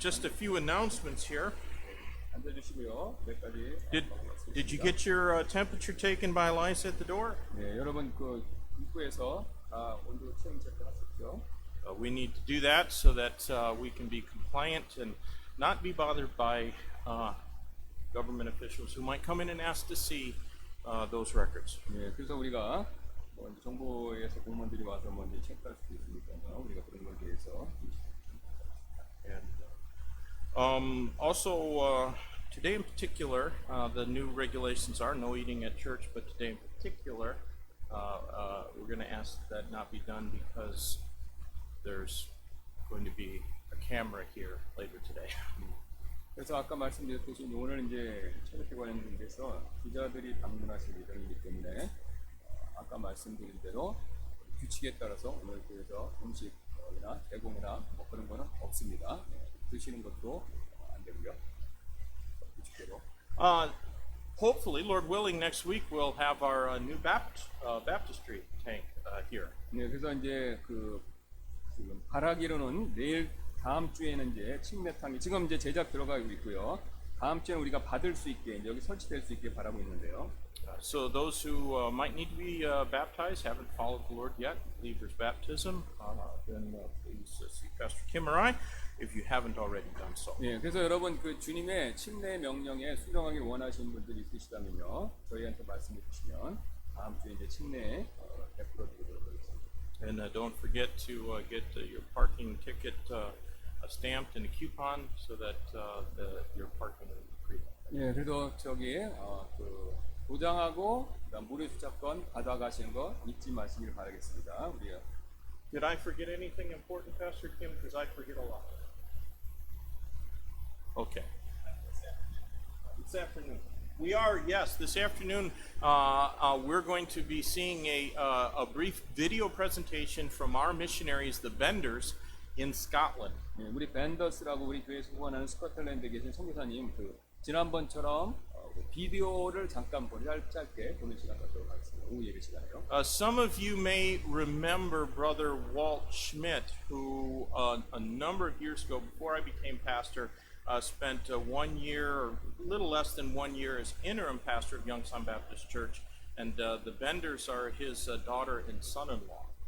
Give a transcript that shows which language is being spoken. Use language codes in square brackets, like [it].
[en] Just a few announcements here. [ko] 앉아주시고요. 몇 가지 [en] Did you get your temperature taken by Eliza at the door? [ko] 네, 여러분 그 입구에서 다 온도 체험 체크하셨죠? [en] We need to do that so that we can be compliant and not be bothered by government officials who might come in and ask to see those records. [ko] 네, 그래서 우리가 뭐 이제 정부에서 공무원들이 와서 뭐 이제 체크할 수도 있으니까요. 우리가 그런 것에 대해서 [en] And also, today in particular, the new regulations are no eating at church, but today in particular, we're going to ask that not be done because there's going to be a camera here later today. [ko] 그래서 아까 말씀드렸듯이 오늘 이제 체력회 관련돼서 기자들이 방문하실 예정이기 때문에 아까 말씀드린 대로 규칙에 따라서 오늘 교회에서 음식이나 제공이나 뭐 그런 거는 없습니다. 네, 드시는 것도 안 되고요. 규칙대로. [en] Hopefully, Lord willing, next week we'll have our new baptistry tank here. [ko] 네, 그래서 이제 그 지금 바라기로는 내일 다음 주에는 이제 침례탕이 지금 이제 제작 들어가고 있고요. 다음 주에는 우리가 받을 수 있게 여기 설치될 수 있게 바라고 있는데요. [en] So those who might need to be baptized, haven't followed the Lord yet, believer's baptism, then please see Pastor Kim or I if you haven't already done so. [ko] 네, 그래서 여러분 그 주님의 침례 명령에 순종하기 원하시는 분들이 있으시다면요, 저희한테 말씀해 주시면 다음 주에 이제 침례 베풀어 드리도록 하겠습니다. [en] And don't forget to get your parking ticket stamped in a coupon so that your parking will be free. [ko] 예, 그래도 저기 그 도장하고 그다음 무료 주차권 받아가시는 거 잊지 마시길 바라겠습니다. 우리가 [en] Did I forget anything important, Pastor Kim? Because I forget a lot. Okay. This afternoon. We are, yes, this afternoon we're going to be seeing a brief video presentation from our missionaries, the Benders, in Scotland. [ko] 예, 우리 밴더스라고 우리 교회에서 후원하는 스코틀랜드에 계신 선교사님 그 지난번처럼 비디오를 잠깐 짧게 보는 시간 갖도록 하겠습니다. 오후 예배 시간에요. [en] Some of you may remember Brother Walt Schmidt, who a number of years ago, before I became pastor, spent 1 year, or a little less than 1 year, as interim pastor of Youngstown Baptist Church, and the Benders are his daughter and son-in-law.